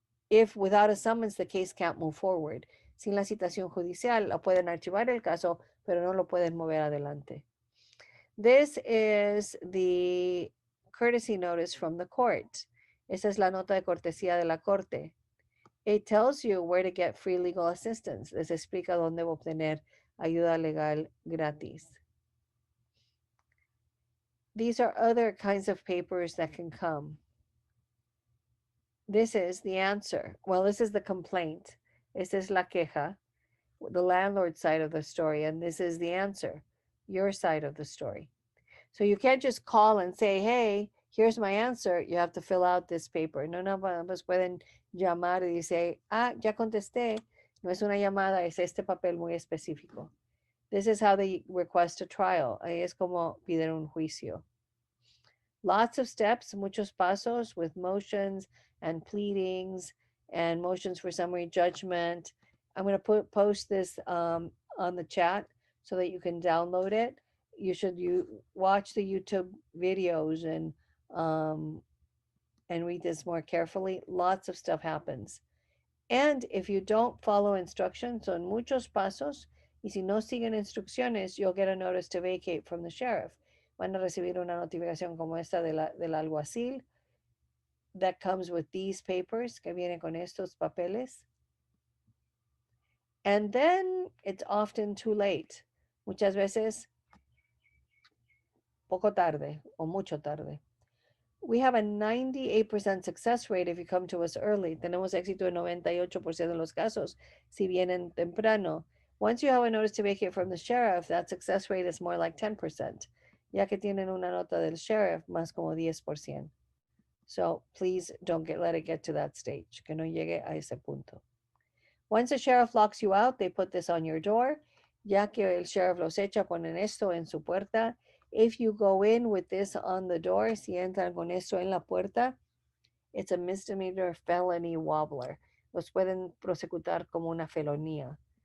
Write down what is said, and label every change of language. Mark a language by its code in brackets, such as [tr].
[en] If without a summons, the case can't move forward. [es] Sin la citación judicial, la pueden archivar el caso, pero no lo pueden mover adelante. [en] This is the courtesy notice from the court. [es] Esta es la nota de cortesía de la corte. [en] It tells you where to get free legal assistance. [es] Les explica dónde obtener ayuda legal gratis. [en] These are other kinds of papers that can come. This is the answer. Well, this is the complaint. [es] Esta es la queja. [en] the landlord side of the story, and this is the answer, your side of the story. So you can't just call and say, hey, here's my answer. You have to fill out this paper. [es] No, no, pues pueden llamar y decir, ah, ya contesté. No es una llamada, es este papel muy específico. [en] This is how they request a trial. [es] Ahí es como piden un juicio. [en] Lots of steps, [es] muchos pasos [en] with motions and pleadings and motions for summary judgment. I'm going to post this on the chat so that you can download it. You watch the YouTube videos um, and read this more carefully. Lots of stuff happens. And if you don't follow instructions, [es] son muchos pasos, y si no siguen instrucciones, [en] you'll get a notice to vacate from the sheriff. [es] Van a recibir una notificación como esta del alguacil [en] that comes with these papers, [es] que viene con estos papeles. [en] And then it's often too late. [es] Muchas veces, poco tarde o mucho tarde. [en] We have a 98% success rate if you come to us early. [es] Tenemos éxito en 98% de los casos si vienen temprano. [en] Once you have a notice to vacate from the sheriff, that success rate is more like 10%, [es] ya que tienen una nota del sheriff más como 10%. [en] So please don't let it get to that stage, [es] que no llegue a ese punto. [en] Once the sheriff locks you out, they put this on your door. [es] Ya que el sheriff los echa, ponen esto en su puerta. [en] If you go in with this on the door, [es] si entran con esto en la puerta, [en] it's a misdemeanor felony wobbler. [es] Los pueden prosecutar como una felonía.